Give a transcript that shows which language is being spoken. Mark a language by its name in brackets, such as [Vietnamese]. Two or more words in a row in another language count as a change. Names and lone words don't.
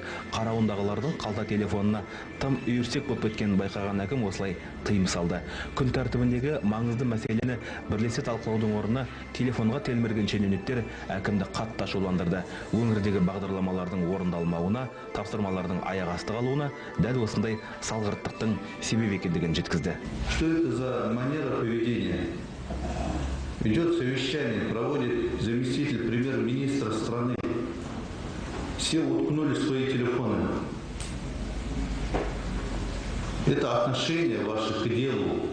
[Kazakh] Қарауындағылардың қалта телефонына тым үйірсек болып кеткен байқаған әкім осылай тыйым салды. Күн тәртібіндегі маңызды мәселені бірлесе талқылаудың орнына телефонға телмірген шенеуніктер әкімді қатты ашуландырды. Өңірдегі бағдарламалардың орындалмауына, тапсырмалардың аяқ асты қалуына дәл осындай салғырттықтың себеп екендігін жеткізді. [Russian] Что это за манера поведения? Идет совещание, проводит заместитель премьер-министра страны. Все уткнули в свои телефоны. Это отношение ваше к делу.